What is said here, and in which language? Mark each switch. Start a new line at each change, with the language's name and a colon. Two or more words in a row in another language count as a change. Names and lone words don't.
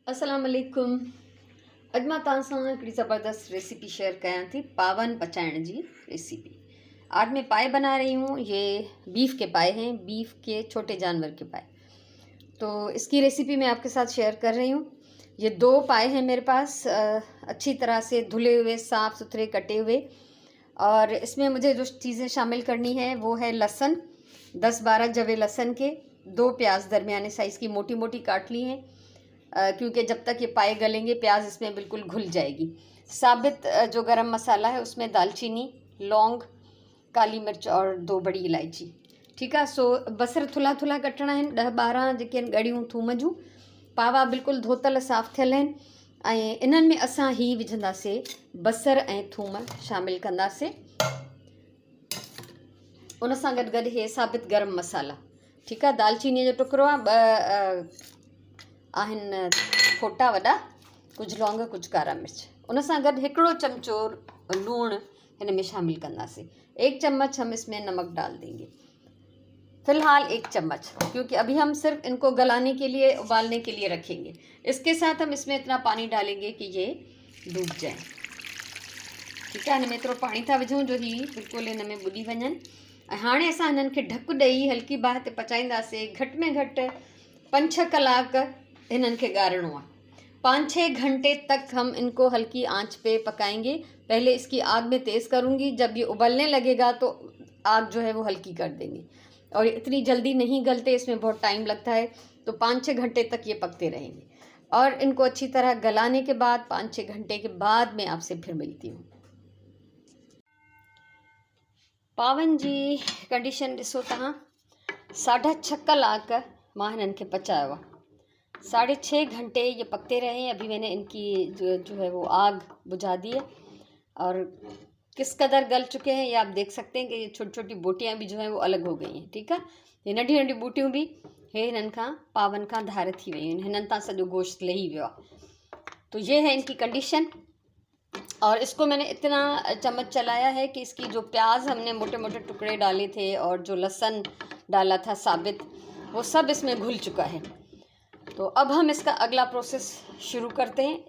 Arabic: السلام عليكم.
Sindhi: अॼु मां तव्हां सां हिकिड़ी ज़बरदस्त रेसिपी शेयर कयां थी, पावन पचाइण जी रेसिपी।
Hindi: आज मैं पाए बना रही हूँ। ये बीफ के पाए हैं, बीफ के छोटे जानवर के पाए। तो इसकी रेसिपी मैं आपके साथ शेयर कर रही हूँ। ये 2 पाए हैं मेरे पास, अच्छी तरह से धुले हुए, साफ़ सुथरे कटे हुए। और इसमें मुझे जो चीज़ें शामिल करनी है वो है लहसुन, 10-12 जवे लहसुन के, 2 प्याज दरमियाने साइज़ की मोटी मोटी काट ली हैं, क्योंकि जब तक ये पाए गलेंगे प्याज इसमें बिल्कुल घुल जाएगी। साबित जो गरम मसाला है उसमें दालचीनी, लौंग, काली मिर्च और 2 बड़ी इलायची। ठीक है।
Sindhi: सो बसर थुल्हा थुल्हा कटणा आहिनि, 10-12 जेके आहिनि ॻड़ियूं थूम जूं। पावा बिल्कुलु धोतल साफ़ थियल आहिनि। ऐं इन्हनि में असां ही विझंदासीं बसर ऐं थूम शामिल कंदासीं। उन सां गॾु गॾु हे साबित गरम मसाला। ठीकु आहे। दालचीनी जो टुकड़ो आहे, आहिनि फोटा वॾा, कुझु लौंग, कुझु कारा मिर्च। उन सां गॾु 1 चमचो लूणु हिन में शामिल कंदासीं।
Hindi: 1 चम्मच हम इसमें नमक डाल देंगे, फ़िलहाल 1 चम्मच, क्योंकि अभी हम सिर्फ इनको गलाने के लिए, उबालने के लिए रखेंगे। इसके साथ हम इसमें इतना पानी डालेंगे कि ये डूब जाए। ठीक है।
Sindhi: हिन में एतिरो पाणी था विझूं जो ही बिल्कुलु हिन में ॿुॾी वञनि। ऐं हाणे असां हिननि खे ढकु ॾेई हल्की बाहि ते पचाईंदासीं। घटि में घटि 5-6 कलाक इन्हनि खे ॻारिणो आहे।
Hindi: 5-6 घंटे तक हम इनको हल्की आंच पे पकाएंगे। पहले इसकी आग में तेज़ करूँगी, जब ये उबलने लगेगा तो आग जो है वो हल्की कर देंगे। और इतनी जल्दी नहीं गलते, इसमें बहुत टाइम लगता है। तो 5-6 घंटे तक ये पकते रहेंगे। और इनको अच्छी तरह गलाने के बाद 5-6 घंटे के बाद मैं आपसे फिर मिलती हूँ।
Sindhi: पावन जी कंडीशन ॾिसो तव्हां, 6.5 कलाक मां हिननि खे पचायो आहे।
Hindi: 6.5 घंटे ये पकते रहे। अभी मैंने इनकी जो है वो आग बुझा दी है और किस कदर गल चुके हैं ये आप देख सकते हैं कि ये छोटी छोटी बोटियाँ भी जो हैं वो अलग हो गई हैं। ठीक है।
Sindhi: ये नंढी नंढी बूटियूं भी हे हिननि खां पावन खां धार थी वयूं आहिनि, हिननि तां सॼो गोश्त लही वियो आहे।
Hindi: तो ये है इनकी कंडीशन। और इसको मैंने इतना चम्मच चलाया है कि इसकी जो प्याज हमने मोटे मोटे टुकड़े डाले थे और जो लहसुन डाला था साबित, वो सब इसमें घुल चुका है। तो अब हम इसका अगला प्रोसेस शुरू करते हैं।